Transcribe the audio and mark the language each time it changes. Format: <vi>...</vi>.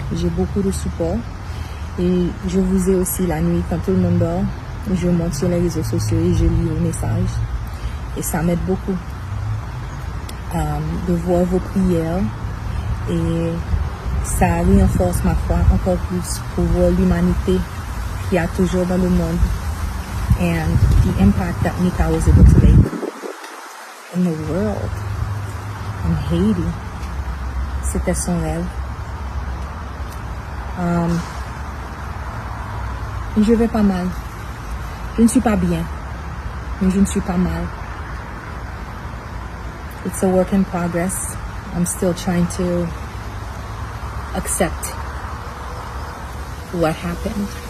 <fr>J'ai beaucoup de support. Et je vous ai aussi la nuit, quand tout le monde dort, je monte sur les réseaux sociaux et je lis vos messages. Et ça m'aide beaucoup de voir vos prières. Et ça renforce ma foi encore plus pour voir l'humanité qu'il y a toujours dans le monde.</fr> <en>And the impact that Nika was able to make in the world, in Haiti.</en> <fr>C'était son rêve. Je vais pas mal. Je ne suis pas bien, mais je ne suis pas mal.</fr> <en>It's a work in progress. I'm still trying to accept what happened.</en>